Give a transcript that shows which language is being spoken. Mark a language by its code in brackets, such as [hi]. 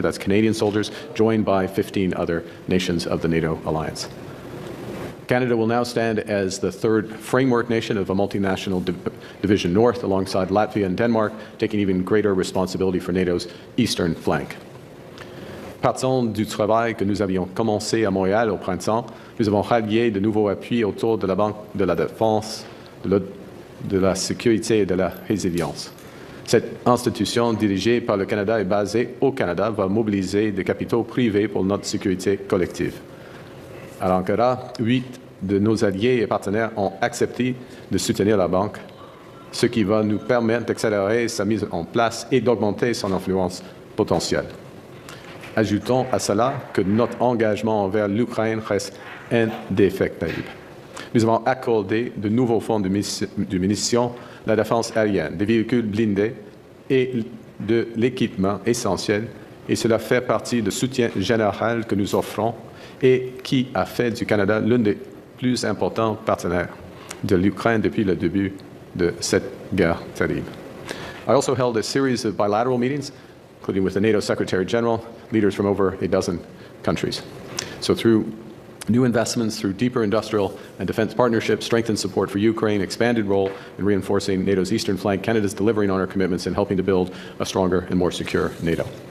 [en] That's Canadian soldiers, joined by 15 other nations of the NATO alliance. Canada will now stand as the third framework nation of a multinational Division North alongside Latvia and Denmark, taking even greater responsibility for NATO's eastern flank. [fr] Partant du travail que nous avions commencé à Montréal au printemps, nous avons rallié de nouveaux appuis autour de la Banque de la Défense, de la sécurité et de la résilience. Cette institution dirigée par le Canada et basée au Canada va mobiliser des capitaux privés pour notre sécurité collective. À Ankara, 8 de nos alliés et partenaires ont accepté de soutenir la banque, ce qui va nous permettre d'accélérer sa mise en place et d'augmenter son influence potentielle. Ajoutons à cela que notre engagement envers l'Ukraine reste indéfectible. Nous avons accordé de nouveaux fonds de munitions, la défense aérienne, des véhicules blindés et de l'équipement essentiel, et cela fait partie du soutien général que nous offrons et qui a fait du Canada l'un des plus importants partenaires de l'Ukraine depuis le début de cette guerre terrible. [en] I also held a series of bilateral meetings, including with the NATO Secretary General, leaders from over a dozen countries. So through new investments, through deeper industrial and defense partnerships, strengthened support for Ukraine, expanded role in reinforcing NATO's eastern flank, Canada is delivering on our commitments and helping to build a stronger and more secure NATO.